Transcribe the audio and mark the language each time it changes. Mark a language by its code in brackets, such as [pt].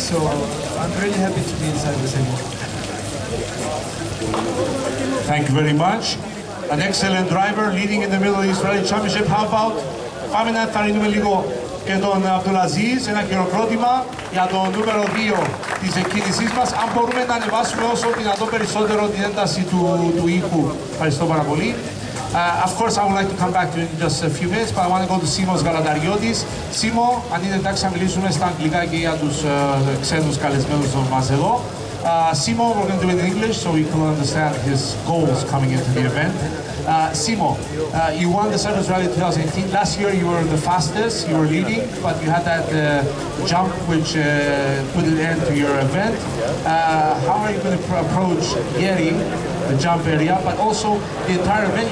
[en] So I'm really happy to be in Cyprus again. Thank you very much. An excellent driver leading in the Middle East Rally Championship. How about [el] πάμε να ενθαρρύνουμε λίγο και τον Abdulaziz, ένα χειροκρότημα για το νούμερο 2 της εκκίνησής μας. Αν μπορούμε να ανεβάσουμε όσο δυνατόν περισσότερο την ένταση του ήχου. Ευχαριστώ πάρα πολύ. [en] Of course, I would like to come back to you in just a few minutes, but I want to go to Simos Galatariotis. [el] Simo, αν είναι εντάξει να μιλήσουμε στα αγγλικά και για τους ξένους καλεσμένους μας εδώ. [en] Simo, we're going to do it in English so we can understand his goals coming into the event. Simo, you won the Cyprus Rally 2018. Last year you were the fastest, you were leading, but you had that jump which put an end to your event. How are you going to approach getting the jump area, but also the entire event?